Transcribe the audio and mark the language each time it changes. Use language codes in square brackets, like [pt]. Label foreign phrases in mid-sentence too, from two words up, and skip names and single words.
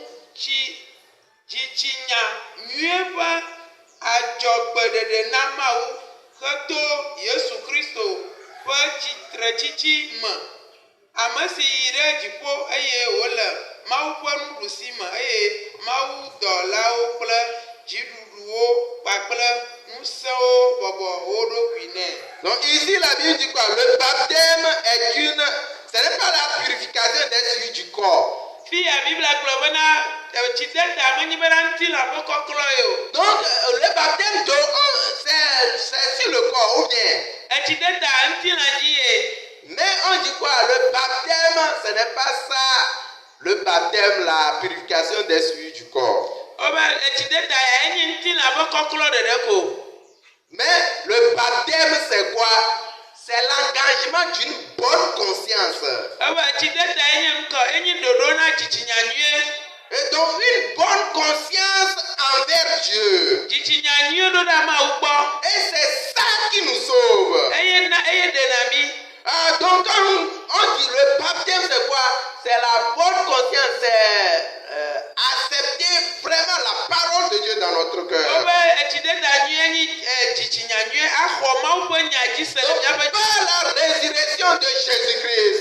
[ee] dzitsinya nyuie ƒe adzɔgbeɖeɖe na Mawu heto Yesu Kristo ƒe tsitretsitsi me, ame si yi ɖe dziƒo eye wòle Mawu ƒe nuɖusime eye Mawu dɔlawo kple dziɖuɖuwo kpakple ŋusẽwo bɔbɔ wo ɖokui nɛ. [fr] Donc ici la Bible dit quoi? Le baptême ce n'est pas la purification des cellules du corps. [ee] Fia Biblia gblɔ bena tsideta menye bena ŋutilã ƒe kɔklɔ ye o. [fr] Donc le baptême c'est sur le corps ou bien? [ee] Tsideta ŋutilã dzi ye. [fr] Mais on dit quoi? Le baptême, ce n'est pas ça. Le baptême, la purification des cellules du corps. [ee] Tsideta ya enye ŋutilã ƒe kɔklɔ ɖeɖe ko. [fr] Mais le baptême, c'est quoi? C'est l'engagement d'une bonne conscience. [ee] Tsideta enye ŋkɔ enye ɖoɖo na dzitsinya nyuie. [fr] Et donc une bonne conscience envers Dieu. [ee] Dzitsinya nyuie ɖo ɖa Mawu gbɔ. [fr] Et c'est ça qui nous sauve. [ee] Eye ɖena mi. [fr] Donc quand on dit le baptême, c'est quoi? C'est la bonne conscience, c'est accepter vraiment la parole de Dieu dans notre cœur. Par la résurrection de Jésus-Christ.